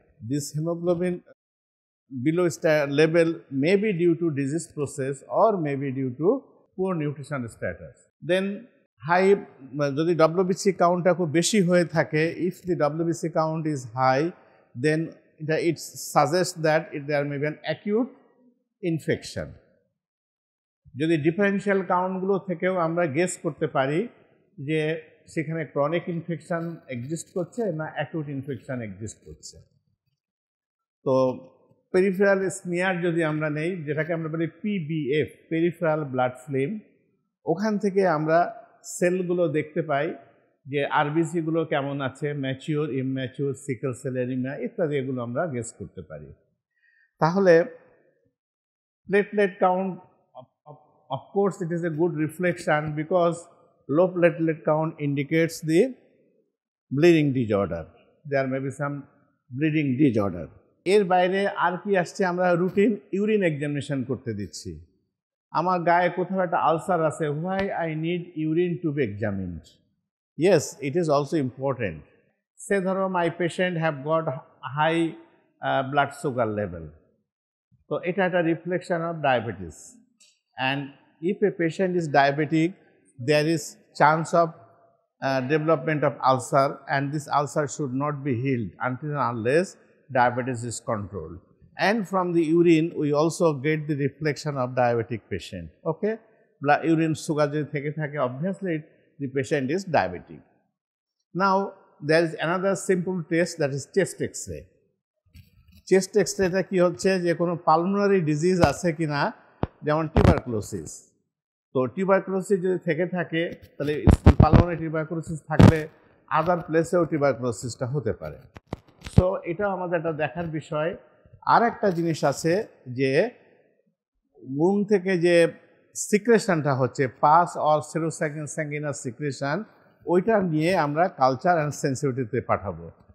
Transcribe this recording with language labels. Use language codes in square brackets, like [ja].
[en] This hemoglobin below level may be due to disease process or may be due to poor nutrition status. Then high, [bn] যদি WBC countটা খুব বেশি হয়ে থাকে, [en] if the WBC count is high, then it suggests that there may be an acute infection. [bn] যদি differential কাউন্টগুলো থেকেও আমরা guess করতে পারি যে সেখানে ক্রনিক ইনফেকশন এক্সিস্ট করছে না অ্যাকিউট ইনফেকশন এক্সিস্ট করছে। তো পেরিফেরাল স্মিয়ার যদি আমরা নেই, যেটাকে আমরা বলি পিবিএফ, পেরিফেরাল ব্লাড ফিল্ম, ওখান থেকে আমরা সেলগুলো দেখতে পাই যে আরবিসিগুলো কেমন আছে, ম্যাচিওর, ইমম্যাচিওর, সিকেল সেল অ্যানিমিয়া ইত্যাদি, এগুলো আমরা গেস করতে পারি। [en] তাহলে platelet count, of course it is a good reflection because low platelet count indicates the bleeding disorder. There may be some bleeding disorder. [bn] এর বাইরে আর কি আসছে? আমরা রুটিন ইউরিন এক্সামিনেশন করতে দিচ্ছি। আমার গায়ে কোথাও একটা আলসার আছে, [en] why I need urine to be examined? Yes, it is also important. Say ধরো my patient have got high blood sugar level. So, it had a reflection of diabetes, and if a patient is diabetic, there is chance of development of ulcer, and this ulcer should not be healed until and unless diabetes is controlled. And from the urine we also get the reflection of diabetic patient. Okay, blood urine sugar [bn] jodi theke thake, [en] obviously the patient is diabetic. Now, there is another simple test, that is chest X-ray. [bn] Chest এক্সরেটা কি হচ্ছে, যে কোনো pulmonary disease আছে কিনা, যেমন tuberculosis. তো tuberculosis যদি থেকে থাকে, তাহলে পালমোনারি টিউবারকুলোসিস থাকলে আদার প্লেসেও টিউবারকুলোসিসটা হতে পারে। সো এটাও আমাদের একটা দেখার বিষয়। আর একটা জিনিস আছে যে মুন থেকে যে সিক্রেশনটা হচ্ছে, পাস অর সেরোস্যাঙ্গুইনাস সিক্রেশন, ওইটা নিয়ে আমরা কালচার অ্যান্ড সেন্সিটিভিটিতে পাঠাবো।